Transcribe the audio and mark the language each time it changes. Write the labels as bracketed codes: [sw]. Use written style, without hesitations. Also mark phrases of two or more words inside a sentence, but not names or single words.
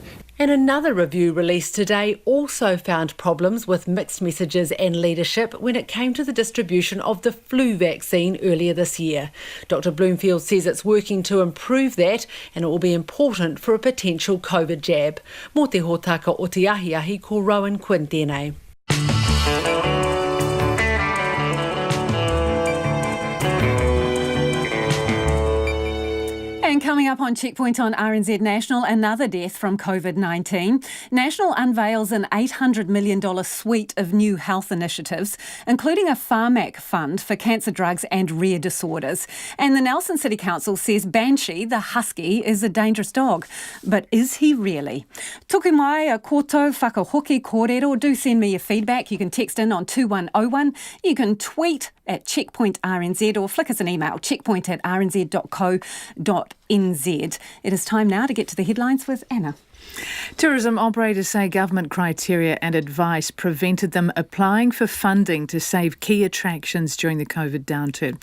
[en] And another review released today also found problems with mixed messages and leadership when it came to the distribution of the flu vaccine earlier this year. Dr Bloomfield says it's working to improve that and it will be important for a potential COVID jab. [mi] Mō te hōtaka o te ahi ko Rowan Quinn tēnei. [en] And coming up on Checkpoint on RNZ National, another death from COVID-19. National unveils an $800 million suite of new health initiatives, including a Pharmac fund for cancer drugs and rare disorders. And the Nelson City Council says Banshee, the husky, is a dangerous dog. But is he really? [mi] Tuku mai a koto whakahoki kōrero. [en] Do send me your feedback. You can text in on 2101. You can tweet at Checkpoint RNZ or flick us an email, checkpoint@rnz.co.nz. It is time now to get to the headlines with Anna. Tourism operators say government criteria and advice prevented them applying for funding to save key attractions during the COVID downturn.